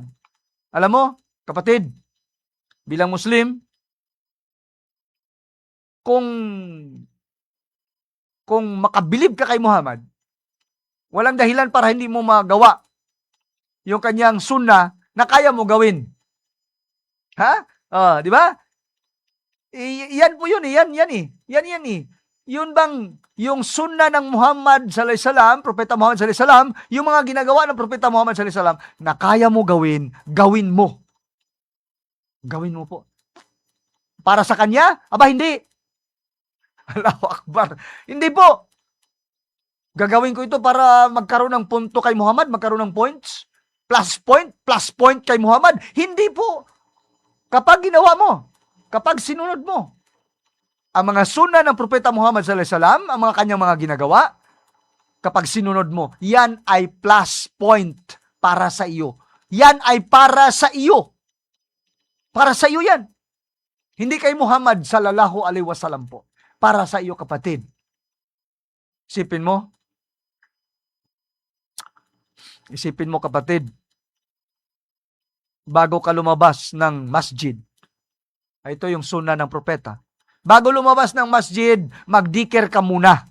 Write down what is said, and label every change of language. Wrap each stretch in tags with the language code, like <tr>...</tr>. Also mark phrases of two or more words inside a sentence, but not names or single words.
<tl>Alam mo, kapatid, bilang Muslim, kung makabilib ka kay Muhammad, walang dahilan para hindi mo magawa yung kanyang sunnah na kaya mo gawin. Di ba? Yan po yun eh. Yan eh. Yun bang yung sunna ng Muhammad</tl> <ar>صلى الله عليه وسلم,</ar> <tl>Propeta Muhammad</tl> <ar>صلى الله عليه وسلم,</ar> <tl>yung mga ginagawa ng Propeta Muhammad</tl> <ar>صلى الله عليه وسلم</ar> <tl>na kaya mo gawin, gawin mo. Gawin mo po. Para sa kanya? Aba, hindi.</tl> <ar>الله أكبر.</ar> <tl>Hindi po. Gagawin ko ito para magkaroon ng punto kay Muhammad, magkaroon ng points.</tl> <en>Plus point</en> <tl>kay Muhammad. Hindi po. Kapag ginawa mo, kapag sinunod mo, ang mga sunna ng Propeta Muhammad</tl> <ar>صلى الله عليه وسلم,</ar> <tl>ang mga kanyang mga ginagawa, kapag sinunod mo, yan ay plus point para sa iyo. Yan ay para sa iyo. Para sa iyo yan. Hindi kay Muhammad</tl> <ar>صلى الله عليه وسلم</ar> <tl>po. Para sa iyo, kapatid. Isipin mo. Isipin mo, kapatid. Bago ka lumabas ng masjid. Ito yung sunna ng propeta. Bago lumabas ng masjid, magdikir ka muna.</tl>